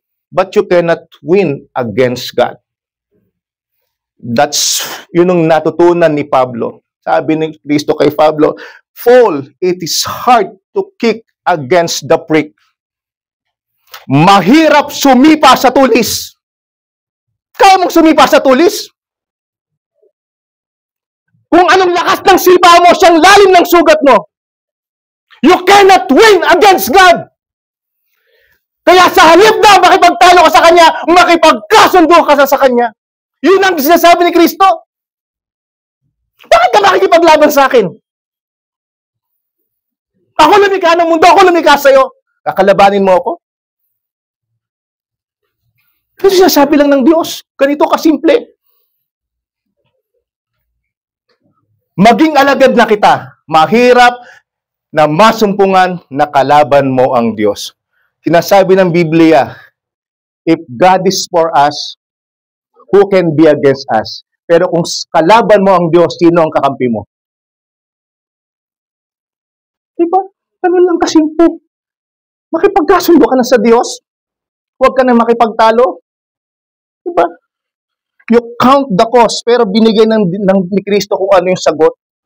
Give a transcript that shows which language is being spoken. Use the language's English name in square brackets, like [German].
[English] But you cannot win against God. That's [Filipino] yun ang natutunan ni Pablo. Sabi ni Kristo kay Pablo, [English] Paul, it is hard to kick against the prick. [Filipino] Mahirap sumipa sa tulis. Kaya mong sumipa sa tulis? Kung anong lakas ng sipa mo, siyang lalim ng sugat mo. [English] You cannot win against God. [Filipino] Kaya sa halip na makipagtalo ka sa Kanya, makipagkasundo ka sa Kanya. Yun ang sinasabi ni Kristo. Bakit ka makikipaglaban sa akin? Ako lumikha ng mundo, ako lumikha sa'yo. Kakalabanin mo ako? Ito sinasabi lang ng Diyos. Ganito kasimple. Maging alagad na kita. Mahirap na masumpungan na kalaban mo ang Diyos. Sinasabi ng Biblia, [English] if God is for us, who can be against us? [Filipino] Pero kung kalaban mo ang Diyos, sino ang kakampi mo? Diba? Ano lang kasimple. Makipagkasundo ka na sa Diyos. Huwag ka na makipagtalo. Diba? [English] You count the cost, [Filipino] pero binigay ni Kristo kung ano yung sagot.